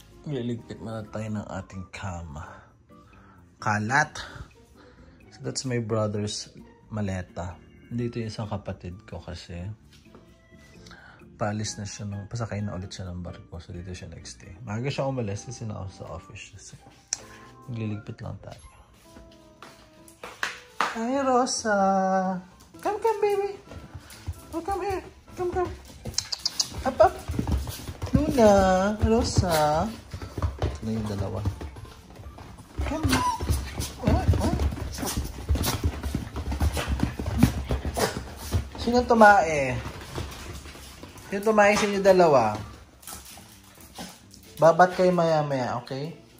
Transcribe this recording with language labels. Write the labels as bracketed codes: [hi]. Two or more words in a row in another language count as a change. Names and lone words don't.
[tl] Liligpit muna tayo ng ating kama. Kalat. [en] So that's my brother's maleta. [tl] Dito yung isang kapatid ko kasi paalis na siya pasakay na ulit siya ng barko. So dito siya [en] next day. [tl] Maaga siya umalis kasi na ako sa office. So magliligpit lang tayo. [en] Hi Rosa! Come baby! Oh, come here! Come. Up! [tl] Luna! Rosa! Ito na yung dalawa. Come! Sino tumae? Sino tumae sa inyo dalawa? Babat kayo maya-maya, okay?